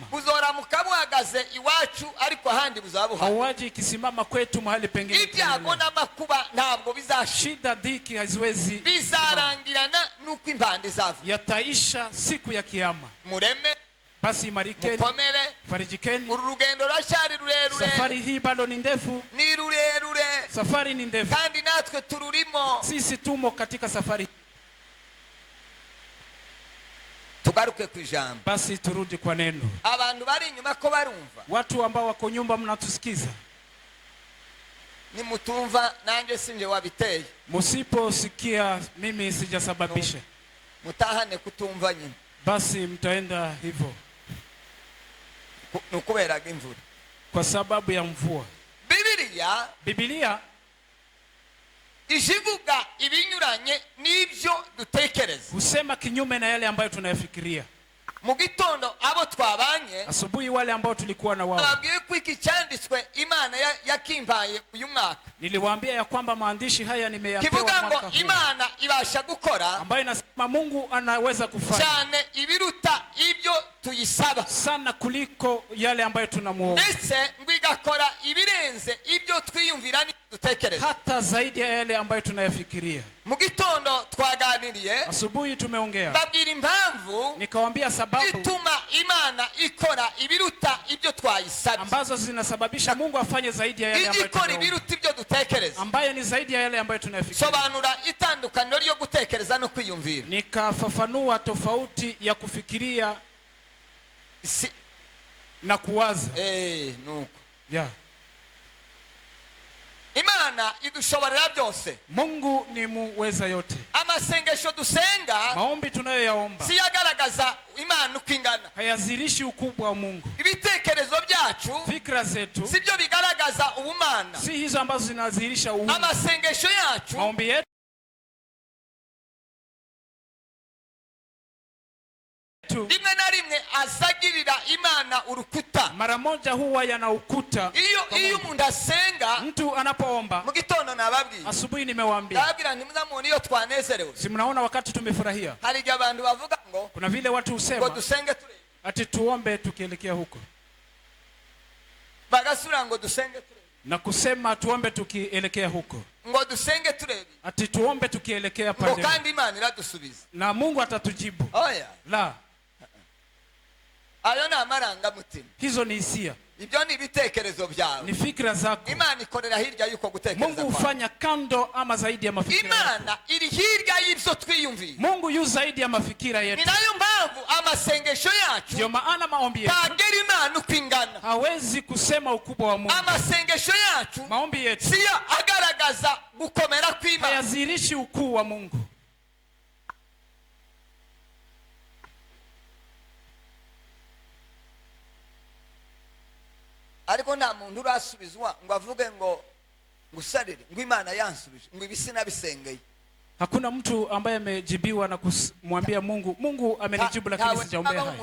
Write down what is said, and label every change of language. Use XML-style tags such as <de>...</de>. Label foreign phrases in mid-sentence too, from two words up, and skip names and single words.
<rw>Buzoramuka buhagaze iwacu ariko ahandi buzabuha.</rw> <sw>Mauaji ikisimama kwetu mahali pengine.</sw> <rw>Ibyago n'amakuba ntabwo bizashira.</rw> <sw>Shida dhiki haziwezi</sw> <rw>bizarangirana nuko impande zavu.</rw> <sw>Yataisha siku ya kiyama.</sw> <rw>Mureme,</rw> <sw>basi imarikeni,</sw> <rw>mukomere,</rw> <sw>farijikeni.</sw> <rw>Urugendo rashari rurerure.</rw> <sw>Safari hii bado ni ndefu.</sw> <rw>Ni rurerure.</rw> <sw>Safari ni ndefu.</sw> <rw>Kandi natwe tururimo.</rw> <sw>Sisi tumo katika safari.</sw> <rw>Tugaruke ku ijambo.</rw> <sw>Basi turudi kwa neno.</sw> <rw>Abantu bari inyuma ko barumva.</rw> <sw>Watu ambao wako nyumba mnatusikiza.</sw> <rw>Ni mutumva nanjye sinje wabiteye.</rw> <sw>Musiposikia mimi sijasababisha.</sw> <rw>Mutahane kutumva nyine.</rw> <sw>Basi mtaenda hivyo.</sw> <rw>Nukubera imvura.</rw> <sw>Kwa sababu ya mvua. Biblia</sw> <rw>ijivuga ibinyuranye n'ibyo dutekereza.</rw> <sw>Husema kinyume na yale ambayo tunayafikiria.</sw> <rw>Mu gitondo abo twabanye,</rw> <sw>asubuhi wale ambao tulikuwa na wao,</sw> <rw>nababwiye ko iki cyanditswe Imana yakimbaye uyu mwaka.</rw> <sw>Niliwaambia ya kwamba maandishi haya nimeyapewa mwaka huu.</sw> <rw>Kivuga ngo Imana ibasha gukora,</rw> <sw>ambayo inasema Mungu anaweza kufanya</sw> <rw>cyane ibiruta ibyo tuyisaba,</rw> <sw>sana kuliko yale ambayo tunamuomba,</sw> <rw>ndetse ngo igakora ibirenze ibyo twiyumvira dutekereza,</rw> <sw>hata zaidi ya yale ambayo tunayafikiria.</sw> <rw>Mu gitondo twaganiriye,</rw> <sw>asubuhi tumeongea,</sw> <rw>babwira impamvu,</rw> <sw>nikawaambia sababu</sw> <rw>ituma Imana ikora ibiruta ibyo twayisaba,</rw> <sw>ambazo zinasababisha Mungu afanye zaidi ya yale ambayo tunaomba,</sw> <rw>ibiruta ibyo dutekereza,</rw> <sw>ambayo ni zaidi ya yale ambayo tunayafikiria.</sw> <rw>Sobanura itandukaniro ryo gutekereza no kwiyumvira.</rw> <sw>Nikafafanua tofauti ya kufikiria na kuwaza.</sw> <rw>Nuko. Yeah. Imana idushoborera byose.</rw> <sw>Mungu ni muweza yote.</sw> <rw>Amasengesho dusenga,</rw> <sw>maombi tunayoyaomba,</sw> <rw>siyagaragaza Imana uko ingana,</rw> <sw>hayazirishi ukubwa wa Mungu.</sw> <rw>Ibitekerezo byacu,</rw> <sw>fikra zetu,</sw> <rw>sibyo bigaragaza ubumana,</rw> <sw>si hizo ambazo zinazirisha uungu.</sw> <rw>Amasengesho yacu,</rw> <sw>maombi yetu</sw> <rw>rimwe na rimwe azagirira Imana urukuta.</rw> <sw>Mara moja huwa yana ukuta.</sw> <rw>Iyo umuntu asenga,</rw> <sw>mtu anapoomba,</sw> <rw>mu gitondo nababwiye,</rw> <sw>asubuhi nimewaambia,</sw> <rw>ndabwira ntimuzamubona iyo twanezerewe.</rw> <sw>Si mnaona wakati tumefurahia.</sw> <rw>Hari abantu bavuga ngo,</rw> <sw>kuna vile watu husema</sw> <rw>ngo dusenge turebe,</rw> <sw>ati tuombe tukielekea huko,</sw> <rw>bagasura ngo dusenge turebe,</rw> <sw>na kusema tuombe tukielekea huko,</sw> <rw>ngo dusenge turebe,</rw> <sw>ati tuombe tukielekea pande,</sw> <rw>ngo kandi Imana iradusubiza,</rw> <sw>na Mungu atatujibu. La,</sw> <rw>ayo ni amarangamutima.</rw> <sw>Hizo ni hisia.</sw> <rw>Ibyo ni ibitekerezo byawe,</rw> <sw>ni fikra zako.</sw> <rw>Imana ikorera hirya yuko gutekereza.</rw> <sw>Mungu hufanya kando ama zaidi ya mafikira.</sw> <rw>Imana iri hirya y'ibyo twiyumvira.</rw> <sw>Mungu yu zaidi ya mafikira yetu.</sw> <rw>Ni nayo mpamvu amasengesho yacu,</rw> <sw>ndio maana maombi yetu,</sw> <rw>tagera Imana uko ingana,</rw> <sw>hawezi kusema ukubwa wa Mungu.</sw> <rw>Amasengesho yacu,</rw> <sw>maombi yetu,</sw> <rw>siyo agaragaza gukomera kw'Imana,</rw> <sw>hayazirishi ukuu wa Mungu.</sw> <rw>Ariko nta muntu urasubizwa ngo avuge ngo ngusarire ngo Imana yansubije ngo ibisina bisengeye.</rw> <sw>Hakuna mtu ambaye amejibiwa na kumwambia Mungu, Mungu amenijibu lakini sijaombea haya.</sw>